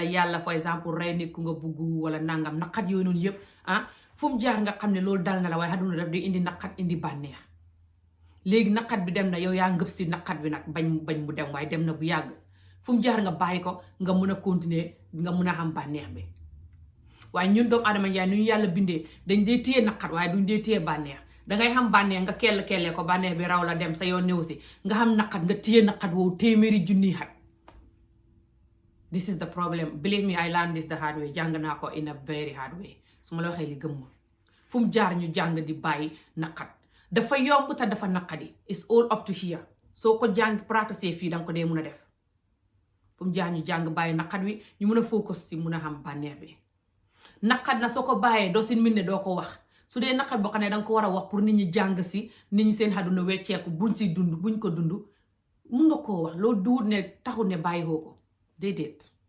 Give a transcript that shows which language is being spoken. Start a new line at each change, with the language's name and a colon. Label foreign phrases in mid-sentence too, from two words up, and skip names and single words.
Wolof: yàlla for exemple rey nit ku nga bugg wala nangam naqat yooyu noonu yëpp fu mu jaar nga xam ne loolu dal na la waaye àdduna daf di indi naqat indi bànneex léegi naqat bi dem na yow yaa ngëb si naqat bi nag bañ mu dem waaye dem na bu yàgg fu mu jaar nga bàyyi ko nga mun a continuer nga mun a xam bànneex bi waaye ñun doomu adama njaay nu ñu yàlla bindee dañ dee téye naqat waaye duñ dee téye bànneex dangay xam bànneex nga kellee ko bànneex bi raw la dem sa yoon néew si nga xam naqat nga téye naqat woowu téeméeri junni xat
English: this is the problem believe me I learned this the hard way
Wolof: jàng naa ko
English: in a very hard way
Wolof: su ma la waxee li gëmmul fu mu jaar ñu jàng di bàyyi naqat dafa yomb te dafa naqadi
English: it's all up to here
Wolof: soo ko jàng practice fii danga ko dee mun a def fu mu jaar ñu jàng bàyyi naqat wi ñu mun a focus si mun a xam bànneex bi naqat na soo ko bàyyee doo si min ne doo ko wax su dee naqat boo xam ne danga ko war a wax pour nit ñi jàng si nit ñi seen àdduna wecceeku buñ ko dund mun nga koo wax loolu duwut ne taxul ne bàyyi woo ko déedéet